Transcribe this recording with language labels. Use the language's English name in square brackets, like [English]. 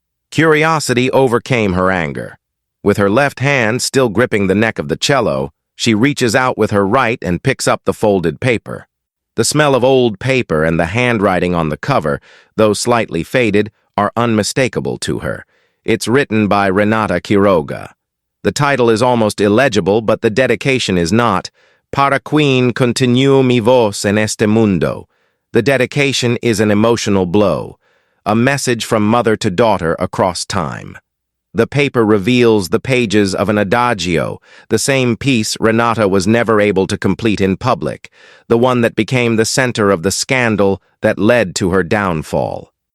[English] Curiosity overcame her anger. With her left hand still gripping the neck of the cello, she reaches out with her right and picks up the folded paper. The smell of old paper and the handwriting on the cover, though slightly faded, are unmistakable to her. It's written by Renata Quiroga. The title is almost illegible, but the dedication is not. [Spanish] Para quien continuo mi voz en este mundo. [English] The dedication is an emotional blow, a message from mother to daughter across time. The paper reveals the pages of an adagio, the same piece Renata was never able to complete in public, the one that became the center of the scandal that led to her downfall.